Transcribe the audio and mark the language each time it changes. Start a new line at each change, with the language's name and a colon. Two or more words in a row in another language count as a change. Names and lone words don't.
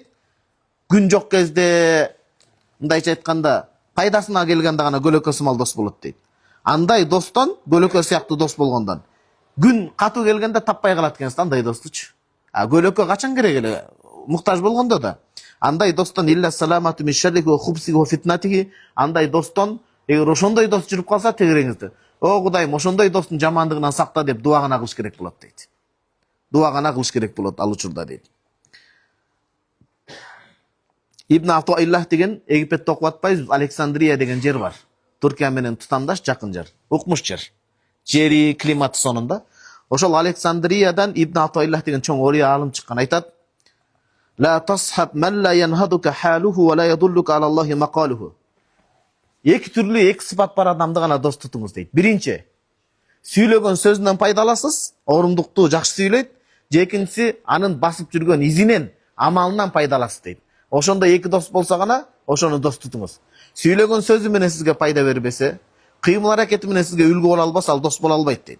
Kyrgyz: Күн жок кезде, мындайча айтканда, пайдасына келгенде гана көлөкө сымал дос болот дейт. Андай достон, көлөкө сыяктуу дос болгондон, күн катуу келгенде таппай калат экенсиз, андай достучу. Көлөкө качан керек эле, муктаж болгондо да. Андай достон
Arabic: إلا السلامة من شره وخبثه وفتنته,
Kyrgyz: андай достон, эгер ошондой дос жүрүп калса тегереңизди. О Кудайым, ошондой достун жамандыгынан сакта деп дуа гана кылыш керек болот дейт. Дуа гана кылыш керек болот ал учурда дейт. Ибн Атаиллах деген Египетте окуп атпайбыз, Александрия деген жер бар. Туркия менен тутамдаш жакын жер. Укмуш жер. Жери, климаты сонунда. Ошол Александриядан Ибн Атаилlah деген чоң ория алым чыккан, айтат:
Arabic: "لا تصحب من لا ينهضك حاله ولا يدلك على الله مقاله."
Kyrgyz: Эки түрлүү эки сыпат бар адамды гана дос тутуңуз дейт. Биринчи, сүйлөгөн сөзүнөн пайдаласыз, орумдуктуу, жакшы сүйлөйт. Экинчиси, анын басып жүргөн изинен, амалынан пайдаласыз дейт. Ошондо эки дос болсо гана ошону дос тутуңуз. Сүйлөгөн сөзү менен сизге пайда бербесе, кыймыл аракети менен сизге үлгү боло албаса, ал дос боло албайт дейт.